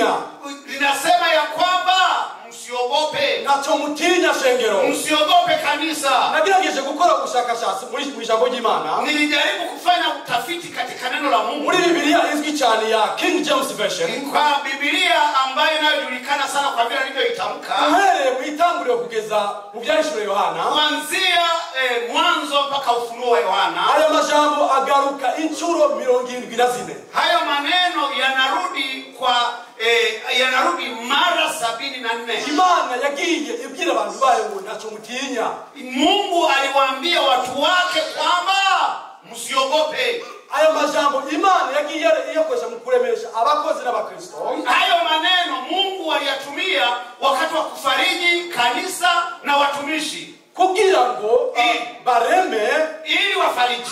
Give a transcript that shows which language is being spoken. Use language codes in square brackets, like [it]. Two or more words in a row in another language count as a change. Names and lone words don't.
[sw] linasema ya kwamba msiogope. [rn] nacho mutinya shengero, [sw] msiogope kanisa. [rn] nagerageje gukora ubushakashatsi muri ijambo ry'Imana, [sw] nilijaribu kufanya utafiti katika neno la Mungu, [rn] muri Biblia izwi cyane ya King James Version, [sw] kwa Biblia ambayo inayojulikana sana kwa vile alivyoitamka, [rn] uhereye mu itanguriro kugeza mu byahishuriwe Yohana, [sw] kuanzia mwanzo mpaka ufunuo wa Yohana. [rn] Ayo majambo agaruka inchuro 74. [sw] Hayo maneno yanarudi mara 74. [rn] Imana yagiye ibwira abantu bayo ngo nacho mutinya. [sw] Mungu aliwaambia watu wake kwamba msiogope. [rn] Ayo majambo Imana yagiye yakoresha mu kuremesha abakozi n'abakristo. [sw] Hayo maneno Mungu aliyatumia wakati wa kufariji kanisa na watumishi, [rn] kugira ngo bareme [sw] ili wafariji